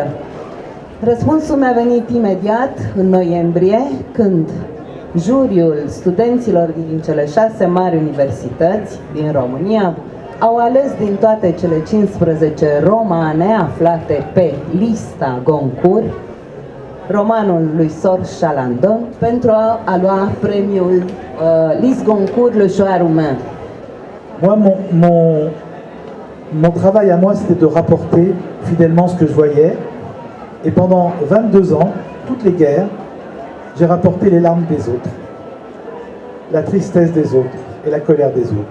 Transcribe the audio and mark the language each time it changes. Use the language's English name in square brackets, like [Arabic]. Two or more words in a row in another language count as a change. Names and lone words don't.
[Romanian] Răspunsul mi-a venit imediat în noiembrie, când juriul studenților din cele 6 mari universități din România au ales din toate cele 15 romane aflate pe lista Goncourt romanul lui Sor Chalandon pentru a lua premiul Lys Goncourt Le Choix Roumain. [French] Moi, mon travail à moi, c'était de rapporter fidèlement ce que je voyais. Et pendant 22 ans, toutes les guerres, j'ai rapporté les larmes des autres, la tristesse des autres et la colère des autres.